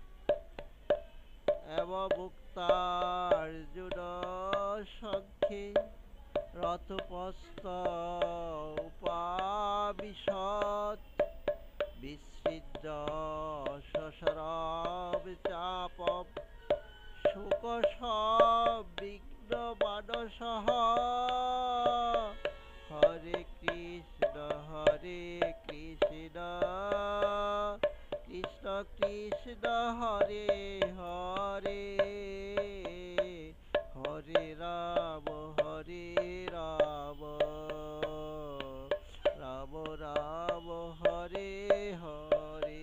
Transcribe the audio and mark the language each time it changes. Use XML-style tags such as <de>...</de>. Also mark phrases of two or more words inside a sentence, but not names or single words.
<sa>এবমুক্তার্জুন সংখ্যে রথোপস্থ উপাবিশৎ। বিসৃজ্য সশরম চাপম শোকসংবিগ্ন মানসঃ। হরে কৃষ্ণ কৃষ্ণ কৃষ্ণ হরে হরে হরে রাম রাম রাম হরে হরে।</sa>